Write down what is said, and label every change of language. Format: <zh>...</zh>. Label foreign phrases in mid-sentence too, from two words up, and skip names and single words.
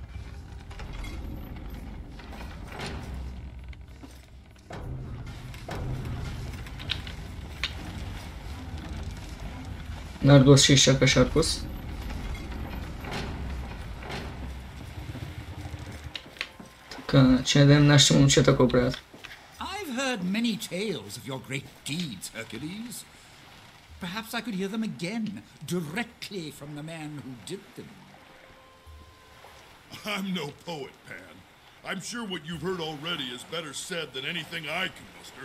<bg>Наргос ще изчака Шаркос. Така, че дадем нашите момчета какво правят.</bg> <en>I've heard many tales of your great deeds, Hercules. Perhaps I could hear them again, directly from the man who did them. I'm no poet, Pan. I'm sure what you've heard already is better said than anything I can muster.</en>